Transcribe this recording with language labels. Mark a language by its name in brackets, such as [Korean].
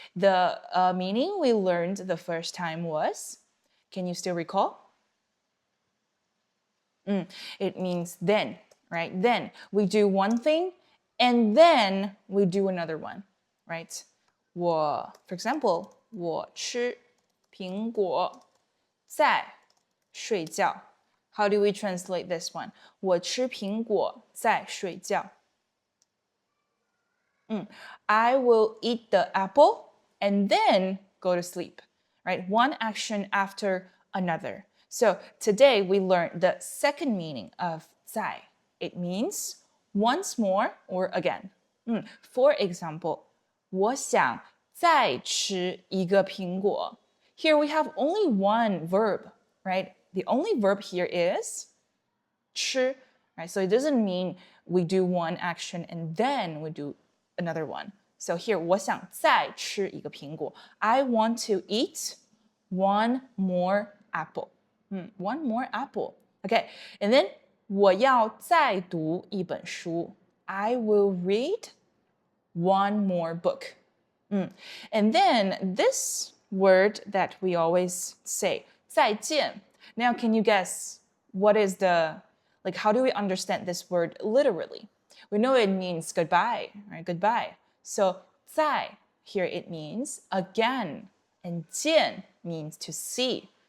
[English] The meaning we learned the first time was, can you still recall? It means then, right? Then we do one thing and then we do another one, right? For example, [Chinese] 我吃苹果在睡觉。 [English] How do we translate this one? [Chinese] 我吃苹果在睡觉。 [English] I will eat the apple and then go to sleep. Right? One action after another. So today we learned the second meaning of 在. It means once more or again. For example, [Chinese] 我想再吃一个苹果。 [English] Here we have only one verb, right? The only verb here is 吃, right? So it doesn't mean we do one action and then we do another one. So here, [Chinese] 我想再吃一个苹果. [English] I want to eat one more apple. One more apple. Okay, and then [Chinese] 我要再读一本书. [English] I will read one more book. And then this word that we always say, 再见. Now, can you guess what is how do we understand this word literally? We know it means goodbye, right? Goodbye. So, 再 here it means again, and 见 means to see.